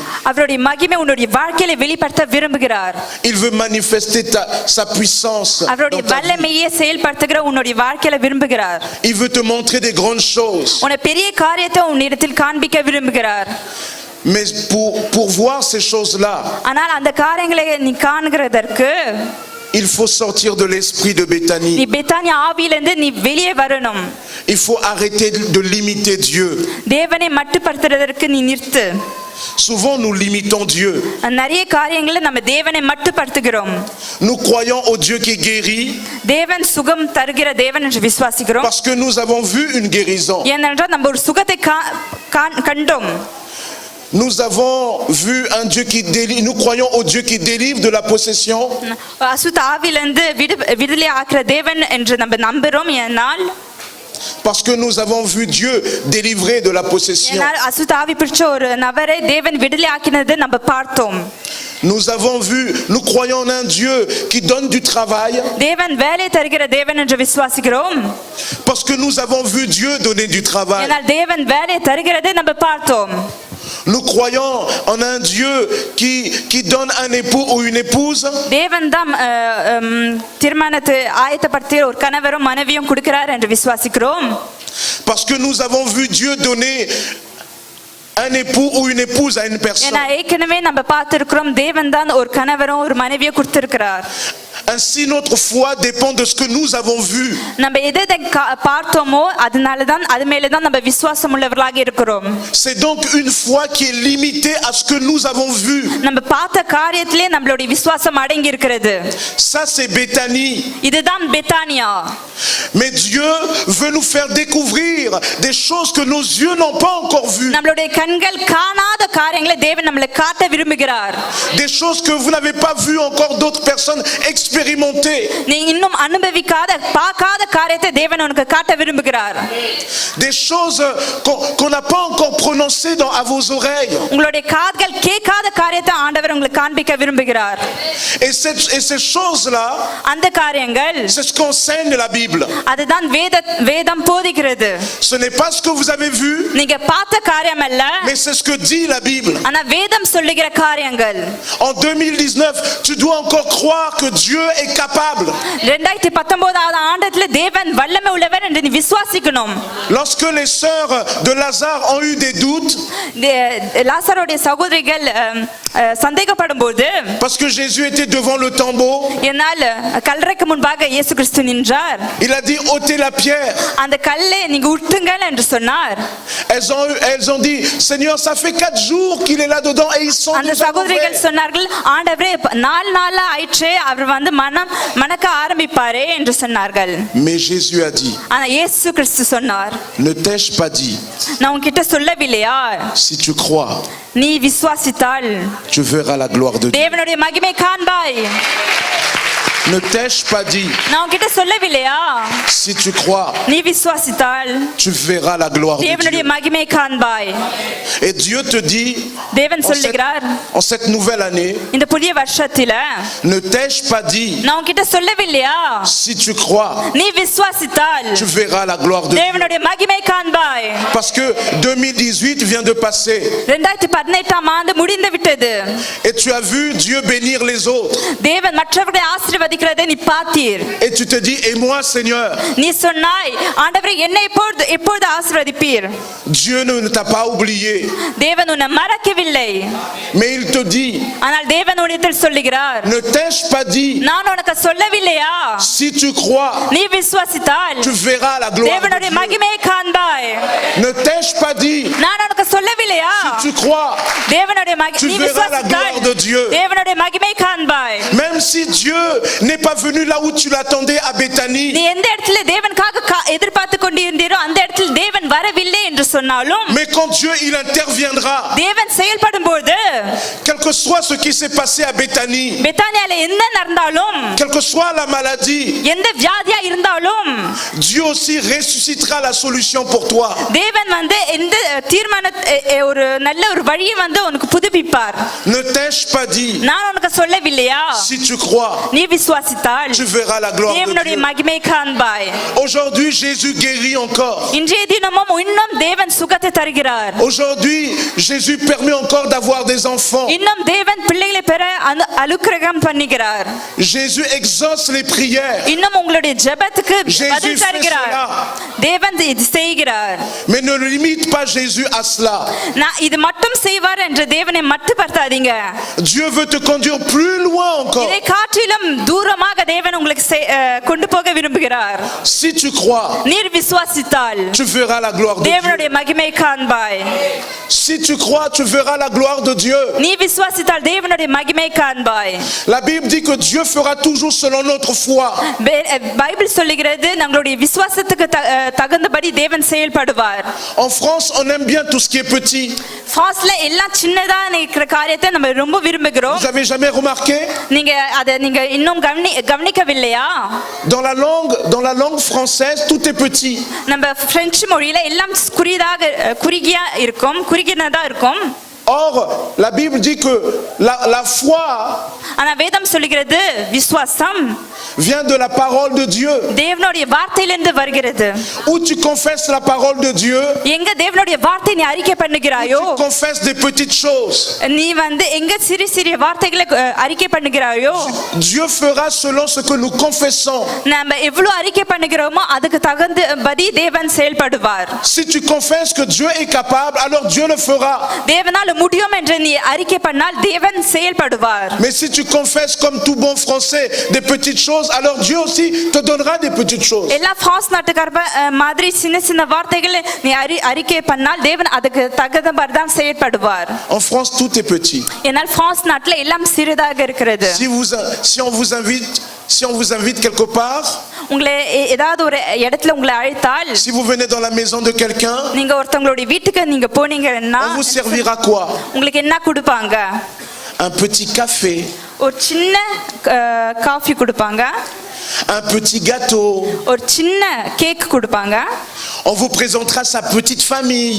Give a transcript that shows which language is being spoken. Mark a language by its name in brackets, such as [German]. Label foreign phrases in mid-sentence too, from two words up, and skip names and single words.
[Tamil] அவருடைய மகிமை உன்னுடைய வாழ்க்கையில வெளிப்படுத்த விரும்புகிறார். [French] Il veut manifester sa puissance. [Tamil] அவருடைய வல்லமையை செயல்படுத்துகிற உன்னுடைய வாழ்க்கையில விரும்புகிறார். [French] Il veut te montrer des grandes choses. [Tamil] உன்னை பெரிய காரியத்தை உன்னிடத்தில் காண்பிக்க விரும்புகிறார். [French] Mais pour voir ces choses-là, [Tamil] ஆனால் அந்த காரியங்களை நீ காண்கிறதற்கு [French] il faut sortir de l'esprit de Béthanie. [Tamil] நீ பெத்தானியா ஆவியிலிருந்து நீ வெளியே வரணும். [French] Il faut arrêter de limiter Dieu. [Tamil] தேவனை மட்டுப்படுத்துறதற்கு நீ நிறுத்து. [French] Souvent nous limitons Dieu. [Tamil] நிறைய காரியங்களை நம்ம தேவனை மட்டுப்படுத்துகிறோம். [French] Nous croyons au Dieu qui guérit. [Tamil] தேவன் சுகம் தருகிற தேவன் என்று விசுவாசிக்கிறோம். [French] Parce que nous avons vu une guérison. [Tamil] ஏனென்றால் நம்ம ஒரு சுகத்தை கண்டோம். [French] Nous avons vu un Dieu qui délivre. Nous croyons au Dieu qui délivre de la possession. [Tamil] அசுத்த ஆவியிலிருந்து விடுதலை ஆக்குற தேவன் என்று நம்ம நம்புறோம். ஏனால் [French] Parce que nous avons vu Dieu délivrer de la possession. [Tamil] ஏனால் அசுத்த ஆவி பிடிச்ச ஒரு நபரை தேவன் விடுதலை ஆக்கினது நம்ம பார்த்தோம். [French] Nous avons vu, nous croyons en un Dieu qui donne du travail. [Tamil] தேவன் வேலை தருகிற தேவன் என்று விசுவாசிக்கிறோம். [French] Parce que nous avons vu Dieu donner du travail. [Tamil] ஏனால் தேவன் வேலை தருகிறதை நம்ம பார்த்தோம். [French] Nous croyons en un Dieu qui donne un époux ou une épouse. [Tamil] தேவன் தான் திருமணத்தை ஆயத்தப்படுத்தி ஒரு கணவரும் மனைவியும் கொடுக்கிறார் என்று விசுவாசிக்கிறோம். [French] Parce que nous avons vu Dieu donner un époux ou une épouse à une personne. [Tamil] ஏன்னா ஏற்கனவே நம்ம பார்த்திருக்கிறோம் தேவன் தான் ஒரு கணவரும் ஒரு மனைவியை கொடுத்திருக்கிறார். [French] Ainsi notre foi dépend de ce que nous avons vu. [Tamil] நம்ம எதை பார்த்தோமோ அதனால தான் அது மேல தான் நம்ம விசுவாசம் உள்ளவர்களாக இருக்கிறோம். [French] C'est donc une foi qui est limitée à ce que nous avons vu. [Tamil] நம்ம பார்த்த காரியத்திலே நம்மளுடைய விசுவாசம் அடங்கி இருக்கிறது. [French] Ça c'est Béthanie. [Tamil] இதுதான் பெத்தானியா. [French] Mais Dieu veut nous faire découvrir des choses que nos yeux n'ont pas encore vues. [Tamil] நம்மளுடைய கண்கள் காணாத காரியங்களை தேவன் நமக்கு காட்ட விரும்புகிறார். [French] Des choses que vous n'avez pas vues encore d'autres personnes expérimenter expérimenter [Tamil] நீ இன்னும் அனுபவிக்காத பார்க்காத காரியத்தை தேவன் உனக்கு காட்ட விரும்புகிறார். [French] des choses qu'on n'a pas encore prononcées à vos oreilles. [Tamil] உங்களுடைய காதுகள் கேட்காத காரியத்தை ஆண்டவர் உங்களுக்கு காண்பிக்க விரும்புகிறார். [French] Et ces choses-là, [Tamil] அந்த காரியங்கள் [French] c'est ce qu'enseigne la Bible. [Tamil] அதுதான் வேதம் போதிக்கிறது. [French] Ce n'est pas ce que vous avez vu, [Tamil] நீங்க பார்த்த காரியம் அல்ல, [French] mais c'est ce que dit la Bible. [Tamil] ஆனா வேதம் சொல்லுகிற காரியங்கள். [French] En 2019, tu dois encore croire que Dieu est capable. [Tamil] 2019 ஆண்டுல தேவன் வல்லமை உள்ளவர் என்று நீ விசுவாசிக்கணும். [French] Lorsque les sœurs de Lazare ont eu des doutes, [Tamil] லாசருடைய சகோதரிகள் சந்தேகப்படும்போது, [French] parce que Jésus était devant le tombeau, [Tamil] என்னால் கல்லறைக்கு முன்பாக இயேசு கிறிஸ்து நின்றார். [French] il a dit ôtez la pierre. [Tamil] அந்த கல்லை நீங்க உட்டுங்கள் என்று சொன்னார். [French] Elles ont dit Seigneur, ça fait 4 jours qu'il est là dedans et ils sont [Tamil] அந்த [French] déjà [Tamil] சகோதரிகள் [French] mauvais. [Tamil] சொன்னார்கள், ஆண்டவரே 4 நாளா ஆயிற்றே அவர் வந்து மணக்க ஆரம்பிப்பாரே என்று சொன்னார்கள். [French] Mais Jésus a dit, [Tamil] ஆனா இயேசு கிறிஸ்து சொன்னார், [French] ne t'ai-je pas dit, [Tamil] நான் உன்கிட்ட சொல்லவில்லையா, [French] si tu crois, [Tamil] நீ விசுவாசித்தால் [French] tu verras la gloire de Dieu. [Tamil] தேவனுடைய மகிமை காண்பாய். [French] Ne t'ai-je pas dit, [Tamil] நான் உன்கிட்ட சொல்லவில்லையா, [French] si tu crois, [Tamil] நீ விசுவாசித்தால் [French] tu verras la gloire de [Tamil] தேவனுடைய [French] Dieu. [Tamil] மகிமை காண்பாய். [French] Et Dieu te dit, [Tamil] தேவன் சொல்லுகிறார், [French] en cette nouvelle année, [Tamil] இந்த புதிய வருஷத்தில [French] ne t'ai-je pas dit, [Tamil] நான் உன்கிட்ட சொல்லவில்லையா, [French] si tu crois, [Tamil] நீ விசுவாசித்தால் [French] tu verras la gloire de Dieu. [Tamil] தேவனுடைய மகிமை காண்பாய். [French] Parce que 2018 vient de passer [Tamil] 2018 ஆண்டு முடிந்து விட்டது. [French] et tu as vu Dieu bénir les autres. [Tamil] தேவன் மற்றவர்களை ஆசீர்வதிக்கிறதை நீ பார்த்தீர். [French] Et tu te dis, et moi Seigneur, [Tamil] நீ சொன்னாய், ஆண்டவரே என்னை எப்பொழுது ஆசீர்வதிப்பீர். [French] Dieu ne t'a pas oublié. [Tamil] தேவன் உன்னை மறக்கவில்லை. [French] Mais il te dit, [Tamil] ஆனால் தேவன் உன்னிடத்தில் சொல்லுகிறார், [French] ne t'ai-je pas dit, [Tamil] நான் உனக்கு சொல்லவில்லையா, [French] si tu crois, [Tamil] நீ விசுவாசித்தால் [French] tu verras la gloire de [Tamil] தேவனுடைய [French] Dieu. [Tamil] மகிமை காண்பாய். [French] Ne t'ai-je pas dit, [Tamil] நான் உனக்கு சொல்லவில்லையா, [French] si tu crois, [Tamil] தேவனுடைய [French] tu [Tamil] நீ [French] verras la gloire [Tamil] விசுவாசித்தால் [French] de Dieu. [Tamil] தேவனுடைய மகிமை காண்பாய். [French] Même si Dieu n'est pas venu là où tu l'attendais à [Tamil] நீ [French] Béthanie, [Tamil] எந்த இடத்துல தேவனுக்காக எதிர்பார்த்து கொண்டிருந்தீரோ அந்த இடத்தில் தேவன் வரவில்லை என்று சொன்னாலும், [French] mais quand Dieu il interviendra, [Tamil] தேவன் செயல்படும்போது [French] quel que soit ce qui s'est passé à Béthanie, [Tamil] பெத்தானியால என்ன நடந்தாலும், [French] quelle que soit la maladie, [Tamil] எந்த வியாதியா இருந்தாலும், [French] Dieu aussi ressuscitera la solution pour toi. [Tamil] தேவன் வந்து எந்த ஒரு நல்ல ஒரு வழியை வந்து உனக்கு புதுப்பிப்பார். [French] Ne t'ai-je pas dit, [Tamil] நான் உனக்கு சொல்லவில்லையா, [French] si tu crois, [Tamil] நீ விசுவாசித்தால் [French] tu verras la gloire de [Tamil] தேவனுடைய [French] Dieu. [Tamil] மகிமை காண்பாய். [French] Aujourd'hui, Jésus guérit encore. [Tamil] இன்றைய தினமும் இன்னும் தேவன் சுகத்தை தருகிறார். [French] Aujourd'hui, Jésus permet encore d'avoir des enfants. [Tamil] இன்னும் தேவன் பிள்ளைகளை பெற அனுக்கிரகம் பண்ணுகிறார். [French] Jésus exauce les prières. [Tamil] இன்னும் உங்களுடைய ஜெபத்துக்கு [French] Jésus [Tamil] பதில் [French] fait [Tamil] தருகிறார். [French] cela. [Tamil] தேவன் இது செய்கிறார். [French] Mais ne limite pas Jésus à cela. [Tamil] நான் இது மட்டும் செய்வார் என்று தேவனை மட்டுப்படுத்தாதீங்க. [French] Dieu veut te conduire plus loin encore. [Tamil] இதை காட்டிலும் தூரமாக தேவன் உங்களுக்கு கொண்டு போக விரும்புகிறார். [French] Si tu crois, [Tamil] நீர் விசுவாசித்தால் [French] tu verras la gloire de Dieu. [Tamil] தேவனுடைய மகிமை காண்பாய். [French] Si tu crois, tu verras la gloire de Dieu. [Tamil] நீ விசுவாசித்தால் தேவனுடைய மகிமை காண்பாய். [French] La Bible dit que Dieu fera toujours selon notre foi. [Tamil] பைபிள் சொல்லுகிறது நம்மளுடைய விசுவாசத்துக்கு தகுந்தபடி தேவன் செயல்படுவார். [French] En France, on aime bien tout ce qui est petit. [Tamil] ஃபாஸ்ட்ல எல்லாம் சின்னதா இருக்கிற காரியத்தை நம்ம ரொம்ப விரும்புகிறோம். [French] Vous avez jamais remarqué? [Tamil] நீங்க இன்னும் கவனிக்கவில்லையா? [French] Dans la langue française, tout est petit. [Tamil] நம்ம பிரெஞ்சு மொழியில எல்லாம் குறுகியதா இருக்கும். [French] Or, la Bible dit que la foi [Tamil] ஆனா வேதம் சொல்லுகிறது விசுவாசம் [French] vient de la parole de Dieu. [Tamil] தேவனுடைய வார்த்தையிலிருந்து வருகிறது. [French] Où tu confesses la parole de Dieu, [Tamil] எங்க தேவனுடைய வார்த்தை நீ அறிக்கை பண்ணுகிறாயோ, [French] tu confesses des petites choses. [Tamil] நீ வந்து எங்க சிறிய வார்த்தைகளை அறிக்கை பண்ணுகிறாயோ, [French] Dieu fera selon ce que nous confessons. [Tamil] நம்ம எவ்வளவு அறிக்கை பண்ணுகிறோமோ அதுக்கு தகுந்தபடி தேவன் செயல்படுவார். [French] Si tu confesses que Dieu est capable, alors Dieu le fera. [Tamil] தேவனால முடியும் என்று நீ அறிக்கை பண்ணால் தேவன் செயல்படுவார். [French] Mais si tu confesses comme tout bon français des petites choses, alors Dieu aussi te donnera des petites choses. [Tamil] எல்லா ஃபாஸ்ட் நாட்டுக்கார மாதிரி சின்ன வார்த்தைகளை நீ அறிக்கை பண்ணால் தேவன் அதுக்கு தகுந்தபடி தான் செயல்படுவார். [French] En France, tout est petit. [Tamil] ஏனால் ஃபாஸ்ட் நாட்டுல எல்லாம் சிறிதாக இருக்கிறது. [French] Si on vous invite quelque part, [Tamil] உங்களை ஏதாவது ஒரு இடத்துல உங்களை அழைத்தால், [French] si vous venez dans la maison de quelqu'un, [Tamil] நீங்க ஒருத்தங்களுடைய வீட்டுக்கு நீங்க போனீங்கன்னா [French] on vous servira quoi? [Tamil] உங்களுக்கு என்ன கொடுப்பாங்க? [French] un petit café, [Tamil] ஒரு சின்ன காஃபி கொடுப்பாங்க, [French] un petit gâteau. [Tamil] ஒரு சின்ன கேக் கொடுப்பாங்க, [French] On vous présentera sa petite famille.